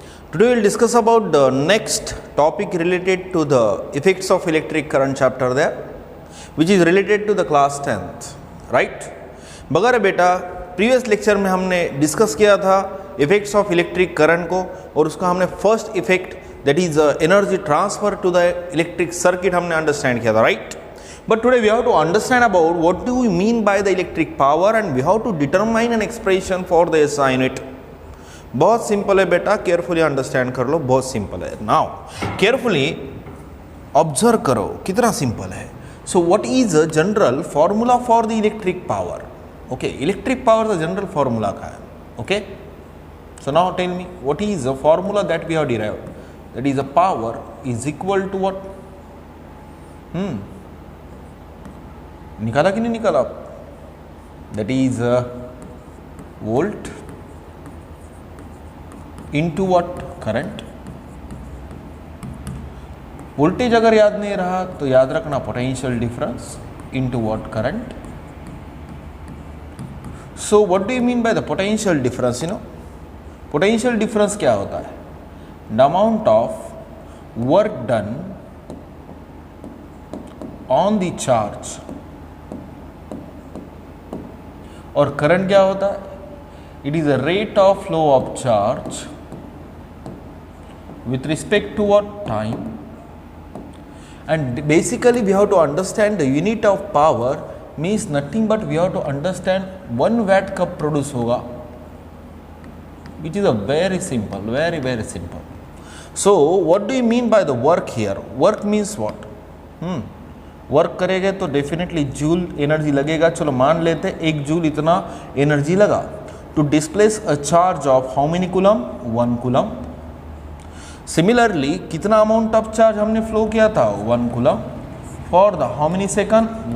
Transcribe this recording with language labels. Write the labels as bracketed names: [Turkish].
[English] Today we will discuss about the next topic related to the effects of electric current chapter there, which is related to the class 10th, right? [Hindi] बगैर बेटा previous lecture में हमने discuss किया था effects of electric current को, और उसका हमने first effect [English] that is energy transfer to the electric circuit [Hindi] हमने अंडरस्टैंड किया था, right? [English] But today we have to understand about what do we mean by the electric power and we have to determine an expression for the SI unit. [Hindi] बहुत simple है बेटा, carefully understand कर लो, बहुत simple है. [English] now carefully observe [Hindi] करो कितना simple है. [English] So what is a general formula for the electric power? [Hindi] Okay, electric power का जनरल फॉर्मूला का है. [English] Okay, so now tell me what is a formula that we have derived. That is a power is equal to what? [Hindi] निकाला कि नहीं निकाला? [English] That is volt into what? Current. [Hindi] Voltage अगर याद नहीं रहा तो याद रखना potential difference [English] Into what? Current. So what do you mean by the potential difference? You know potential difference [Hindi] क्या होता है? [English] The amount of work done on the charge. [Hindi] और करंट क्या होता है? [English] It is a rate of flow of charge with respect to what? Time. And basically we have to understand the unit of power means nothing but we have to understand 1 watt [Hindi] कब produce होगा, [English] which is a very simple, very simple. So what do you mean by the work here? Work means what? [Hindi] Work करेंगे तो definitely joule energy लगेगा. चलो मान लेते 1 joule इतना energy लगा [English] To displace a charge of how many coulomb? [Hindi] 1 coulomb. Similarly कितना amount of charge हमने फ्लो किया था? 1 coulomb [English] For the how many second?